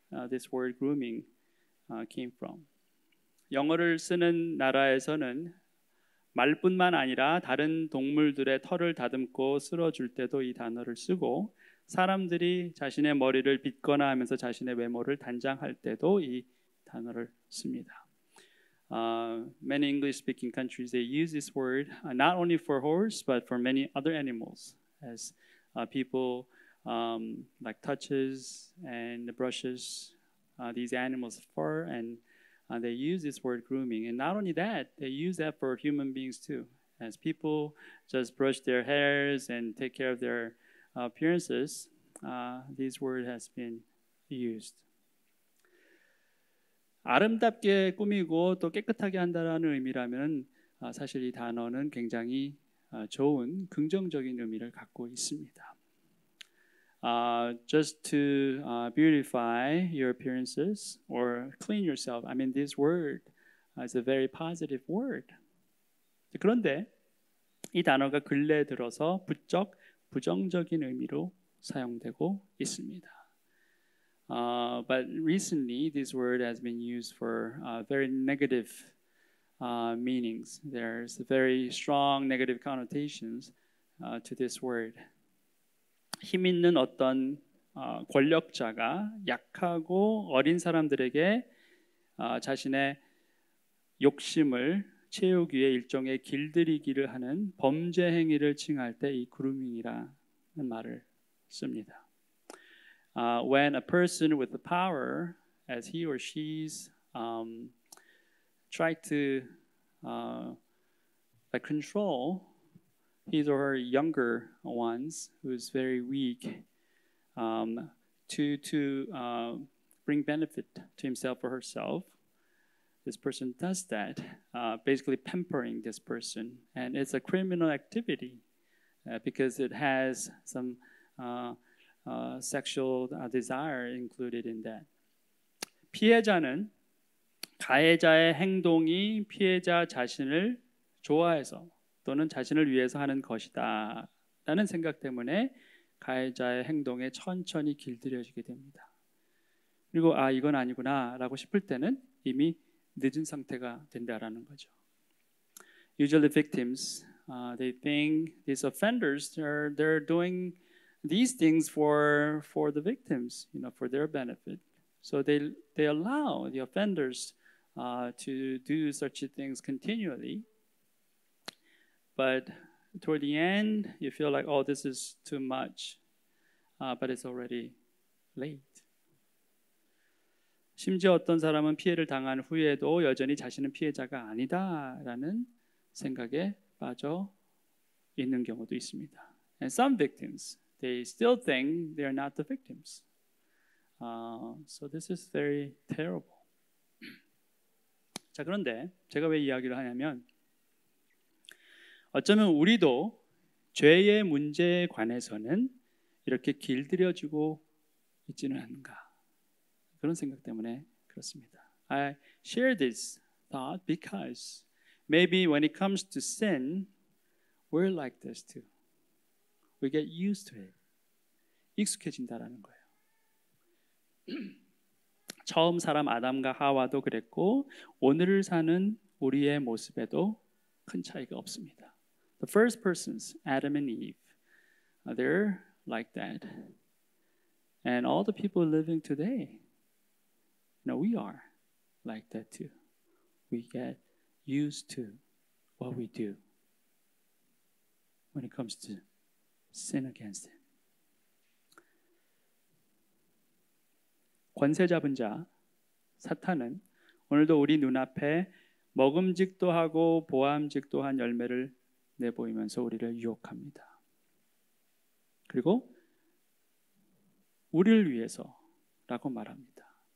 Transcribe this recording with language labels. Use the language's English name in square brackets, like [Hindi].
[English] This word grooming came from. [Korean] 영어를 쓰는 나라에서는 말뿐만 아니라 다른 동물들의 털을 다듬고 쓸어줄 때도 이 단어를 쓰고 사람들이 자신의 머리를 빗거나 하면서 자신의 외모를 단장할 때도 이 단어를 씁니다. [English] Many English-speaking countries they use this word not only for horse but for many other animals as people like touches and brushes these animals' fur and they use this word grooming. And not only that, they use that for human beings too. As people just brush their hairs and take care of their appearances, this word has been used. [Korean] 아름답게 꾸미고 또 깨끗하게 한다라는 의미라면 사실 이 단어는 굉장히 좋은 긍정적인 의미를 갖고 있습니다. [English] Just to beautify your appearances or clean yourself. I mean, this word is a very positive word. [Korean] 그런데 이 단어가 근래 들어서 부쩍 부정적인 의미로 사용되고 있습니다. [English] But recently, this word has been used for very negative meanings. There's very strong negative connotations to this word. [Korean] 힘 있는 어떤 권력자가 약하고 어린 사람들에게 자신의 욕심을 채우기 위해 일종의 길들이기를 하는 범죄 행위를 칭할 때 이 그루밍이라는 말을 씁니다. [English] When a person with the power, as he or she's try to control his or her younger ones, who's very weak, to bring benefit to himself or herself, this person does that, basically pampering this person, and it's a criminal activity because it has some sexual desire included in that. [Korean] 피해자는 가해자의 행동이 피해자 자신을 좋아해서 또는 자신을 위해서 하는 것이다 라는 생각 때문에 가해자의 행동에 천천히 길들여지게 됩니다. 그리고 이건 아니구나 라고 싶을 때는 이미 늦은 상태가 된다라는 거죠. [English] Usually victims, they think these offenders, they're doing these things for the victims, for their benefit. So they allow the offenders to do such things continually. But toward the end, you feel like, oh, this is too much, but it's already late. [Korean] 심지어 어떤 사람은 피해를 당한 후에도 여전히 자신은 피해자가 아니다라는 생각에 빠져 있는 경우도 있습니다. [English] And some victims, they still think they are not the victims. So this is very terrible. [Korean] 자, 그런데 제가 왜 이야기를 하냐면 어쩌면 우리도 죄의 문제에 관해서는 이렇게 길들여지고 있지는 않은가 그런 생각 때문에 그렇습니다. [English] I share this thought because maybe when it comes to sin, we're like this too. We get used to it. [Korean] 익숙해진다라는 거예요. 처음 사람 아담과 하와도 그랬고 오늘을 사는 우리의 모습에도 큰 차이가 없습니다. [English] The first persons, Adam and Eve, they're like that. And all the people living today, we are like that too. We get used to what we do when it comes to sin against Him. [Korean] 권세 잡은 자, 사탄은 오늘도 우리 눈앞에 먹음직도 하고 보암직도 한 열매를 내보이면서 우리를 유혹합니다. 그리고 우리를 위해서라고 말합니다.